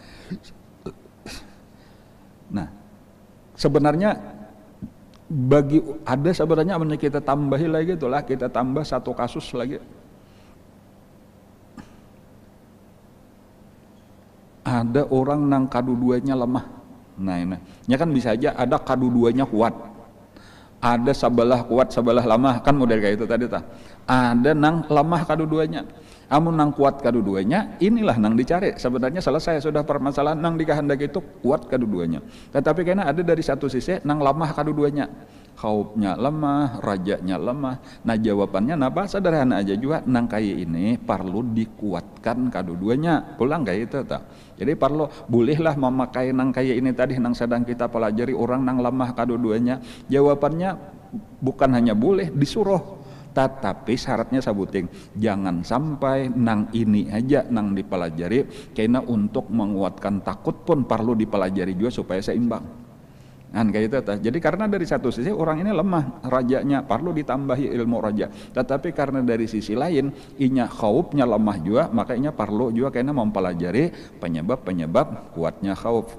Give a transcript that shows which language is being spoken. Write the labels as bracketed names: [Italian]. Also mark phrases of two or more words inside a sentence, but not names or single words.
[Banjar] Nah sebenarnya sebenarnya kita tambahi lagi itulah, kita tambah satu kasus lagi. Ada orang nang kadu-duanya lemah. Nah ini ya kan bisa aja ada kadu-duanya kuat, ada sebelah kuat sebelah lemah, kan model kayak itu tadi tak. Ada nang lemah kadu-duanya. Amun nang kuat kedua-duanya, inilah nang dicari. Sebenarnya selesai sudah permasalahan nang dikehendaki itu kuat kedua-duanya. Tetapi karena ada dari satu sisi nang lemah kedua-duanya. Khaufnya lemah, rajanya lemah. Nah jawabannya napa? Sederhana aja juga, nang kaya ini perlu dikuatkan kedua-duanya. Pulang kayak itu tak. Jadi perlu bolehlah memakai nang kaya ini tadi nang sedang kita pelajari orang nang lemah kedua-duanya. Jawabannya bukan hanya boleh, disuruh. Tetapi syaratnya sabuting, jangan sampai nang ini aja nang dipelajari, karena untuk menguatkan takut pun perlu dipelajari juga supaya seimbang. Kan kayak itu. Jadi karena dari satu sisi orang ini lemah, rajanya perlu ditambahi ilmu raja. Tetapi karena dari sisi lain, inya khaufnya lemah juga, makanya perlu juga karena mempelajari penyebab kuatnya khauf.